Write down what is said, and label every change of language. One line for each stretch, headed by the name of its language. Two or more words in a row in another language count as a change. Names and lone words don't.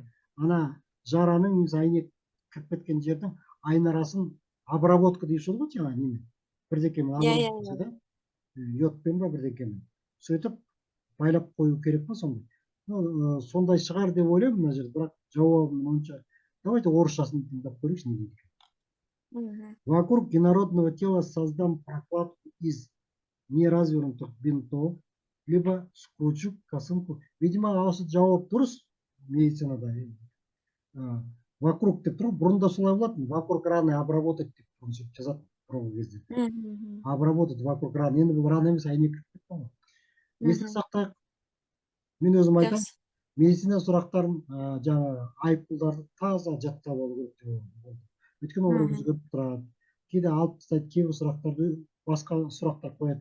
Kazakh: Ана жараның әйнек кіріп кеткен жердің айнарасын обработка дейсіз ғой, жаңа немен. Бірдекемен йодпен ба бірдекемен. Сөйтіп байлап қою керек па сондай? Сондай шығар деп ойлаймын мына жерде, бірақ жауабым бойынша давайте орысшасын тыңдап көрейікші не дейді.
Russian: Вокруг инородного тела создам прокладку из неразвернутых бинтов, либо скручу косынку. Видимо,
Kazakh: осы жауап дұрыс медицинада. Вокруг деп тұр, бұрында солай болатын.
Russian: Вокруг раны обработать
Kazakh: деп жазады бұрынғы кезде.
Russian: Обработать вокруг раны.
Kazakh: Енді бұл рана емес, әйнек кіріп кетті ғой. Есте сақтайық. Мен өзім айтамын, медицина сұрақтарын жаңағы айыппұлдарды таза жаттап алу керек деп ойлаймын. Өйткені олар өзгеріп тұрады. Кейде алып тастайды, кейбір сұрақтарды басқа сұрақтар қояды.